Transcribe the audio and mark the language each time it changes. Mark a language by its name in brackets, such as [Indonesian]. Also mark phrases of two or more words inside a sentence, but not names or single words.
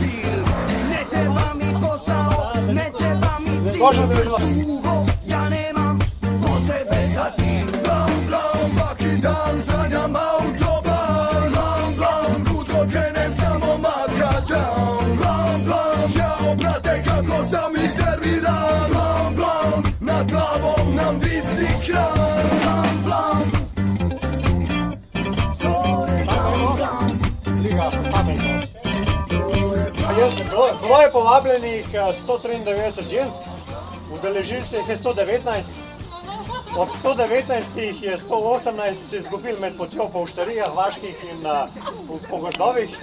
[Serbian] Ne treba mi posao, ne treba mi cilj, suho, ja nemam potrebe za tim. Blam, blam, svaki dan sanjam autoban, blam, blam, kutko krenem samo makadam, blam, blam, čao brate kako sam iznerviran, blam, blam, nad glavom nam visi kran, blam, blam. [Slovenian] Bilo je povabljenih 193 žensk, udeležili se jih je 119. Od 119 je 118 se izgubili med potjo po Vštarijah, Vaških in po gozdovih.